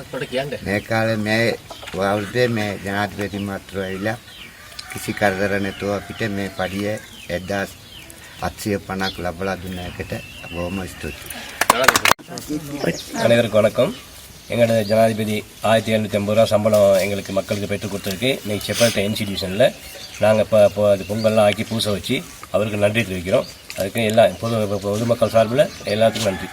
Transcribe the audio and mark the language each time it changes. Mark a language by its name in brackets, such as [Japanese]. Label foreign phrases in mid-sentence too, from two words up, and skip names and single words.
[Sinhala] මේ කාලේ මේ වවුල්දේ මේ ජනාධිපති මාත්‍ර ඇවිල්ලා කිසි කරදර නැතුව අපිට මේ පඩිය 1850ක් ලබලා දුන්න එකට බොහොම ස්තුතියි. [Tamil] அனைவருக்கும் வணக்கம். எங்களோட ஜனாதிபதி 1750 ரூபா சம்பளம் எங்களுக்கு மக்களுக்கு பெற்றுக் கொடுத்துருக்கு. இன்றைக்கி செப்பல்ட்ட என்சி டிவிஷனில் நாங்கள் இப்போ அது பொங்கல்லாம் ஆக்கி பூசை வச்சு அவருக்கு நன்றி தெரிவிக்கிறோம். அதுக்கு எல்லா பொதுமக்கள் சார்பில் எல்லாத்துக்கும் நன்றி.